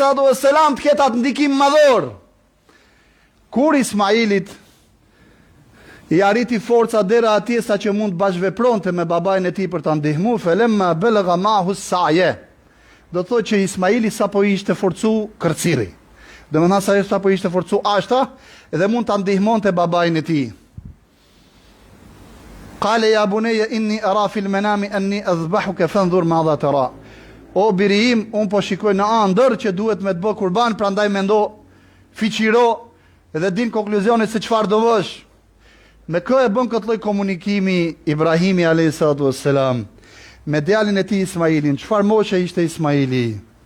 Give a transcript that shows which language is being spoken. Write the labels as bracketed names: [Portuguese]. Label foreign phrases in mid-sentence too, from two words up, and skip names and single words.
[Albanian] të ketë atë ndikim madhor. Kur Ismailit i arriti forca dera atje sa që mund bashkëvepronte me babajnë e tij për ta ndihmuar, [Arabic] فلما بلغ معه السعي. [Albanian] Do të thotë që Ismaili sapo ishte forcu kërciri. Domethënë sa sapo ishte forcu ashta dhe mund ta ndihmonte babajnë e tij. [Arabic] قال يا بني إني أرى في المنام أني أذبحك فانظر ماذا ترى. [Albanian] O biri im, unë po shikoj në ëndër që duhet me të bë kurban, prandaj mendo, fiqiro dhe din konkluzionin se çfarë do vësh. Me kë e bën këtë lloj komunikimi Ibrahimi a.s. me djalin e tij Ismailin? Çfarë moshe ishte Ismaili?